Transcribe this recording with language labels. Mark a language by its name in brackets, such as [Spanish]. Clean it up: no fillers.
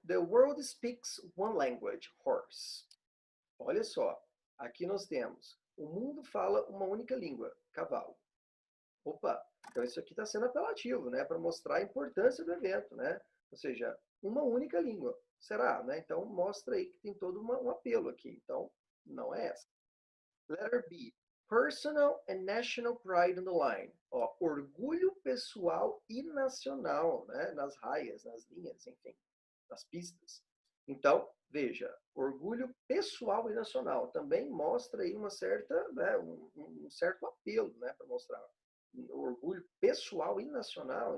[English] The world speaks one language, horse. [Portuguese] Olha só, aqui nós temos, o mundo fala uma única língua, cavalo. Opa, então isso aqui está sendo apelativo, né? Para mostrar a importância do evento, né? Ou seja, uma única língua. Será, né? Então mostra aí que tem todo um apelo aqui. Então, não é essa. [English] Letter B. Personal and national pride on the line. [Portuguese] Ó, orgulho pessoal e nacional, né? Nas raias, nas linhas, enfim, nas pistas. Então, veja, orgulho pessoal e nacional também mostra aí um certo apelo, né? Para mostrar orgulho pessoal e nacional.